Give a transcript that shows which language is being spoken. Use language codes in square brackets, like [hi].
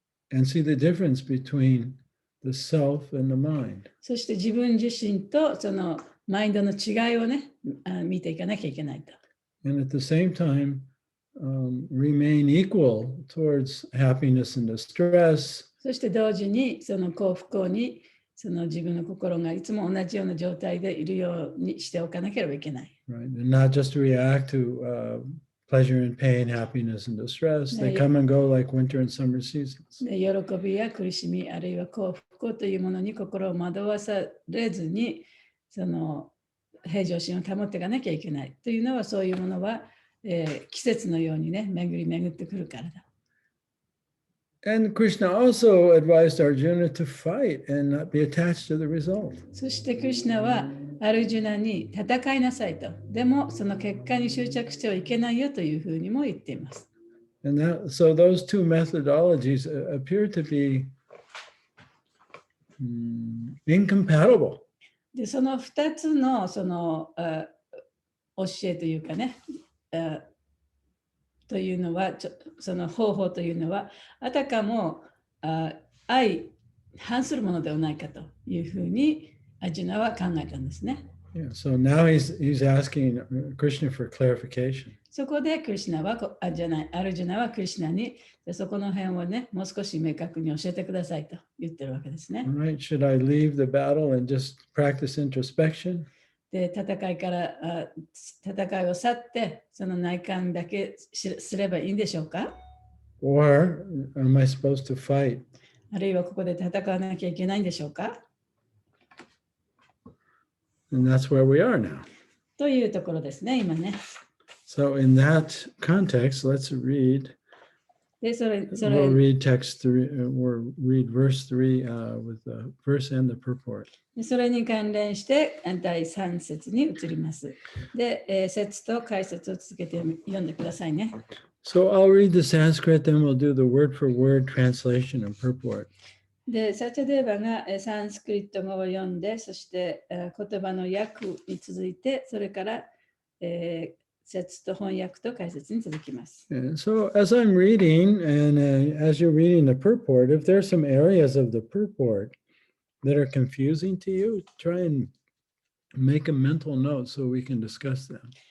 [en] and see the difference between the self and the mind. [ja] そして自分自身とそのマインドの違いをね、見ていかなきゃいけないと。 [en] And at the same time, remain equal towards happiness and distress. [ja] そして同時にその幸不幸にその自分の心がいつも同じような状態でいるようにしておかなければいけない。 [en] Right? And not just react to pleasure and pain, happiness and distress. They come and go like winter and summer seasons. [ja] 喜びや苦しみ、あるいは幸不幸というものに心を惑わされずに、その平常心を保っていかなきゃいけないというのは、そういうものは、季節のようにね、巡り巡ってくるからだ。 [en] And Krishna also advised Arjuna to fight and not be attached to the result. [ja] そしてクリシュナはアルジュナに戦いなさいと。でもその結果に執着してはいけないよというふうにも言っています。 [en] And so those two methodologies appear to be incompatible. [ja] で、その2つのその教えというかね、というのは、その方法というのは、あたかも相反するものではないかというふうにアジュナは考えたんですね。 [en] Yeah, so now he's asking Krishna for clarification. [ja] そこでクリシュナは、アルジュナはクリシュナに、そこの辺をね、もう少し明確に教えてくださいと言ってるわけですね。 [en] Right? Should I leave the battle and just practice introspection? [ja] で、戦いを去って、その内観だけすればいいんでしょうか？ [en] Or am I supposed to fight? [ja] あるいはここで戦わなきゃいけないんでしょうか？ [en] And that's where we are now. [ja] というところですね、今ね。 [en] So in that context, let's read. [ja] で、 [en] We'll read text 3, or read verse 3 with the verse and the purport. [ja] それに関連して第3節に移ります。で、節と解説を続けて読んでくださいね。 [en] So I'll read the Sanskrit, then we'll do the word for word translation and purport. [ja] で、サチャデーバがサンスクリット語を読んで、そして言葉の訳に続いて、それから節と翻訳と解説に続きます。 [en] And so as I'm reading, and as you're reading the purport, if there are some areas of the purport that are confusing to you, try and make a mental note so we can discuss them.